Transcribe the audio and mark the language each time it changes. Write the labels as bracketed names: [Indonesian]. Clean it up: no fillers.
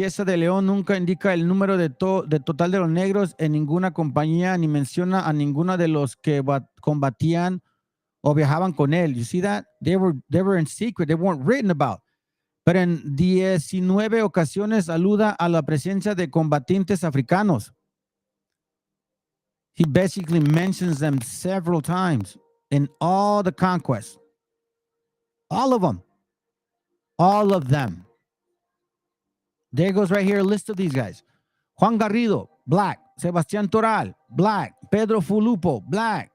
[Spanish] Cieza de León nunca indica el número de total de los negros en ninguna compañía, ni menciona a ninguno de los que combatían o viajaban con él. [English] You see that? They were in secret. They weren't written about. [Spanish] Pero en 19 ocasiones aluda a la presencia de combatientes africanos. [English] He basically mentions them several times in all the conquests. All of them. All of them. There goes right here a list of these guys. Juan Garrido, black. Sebastián Toral, black. Pedro Fulupo, black.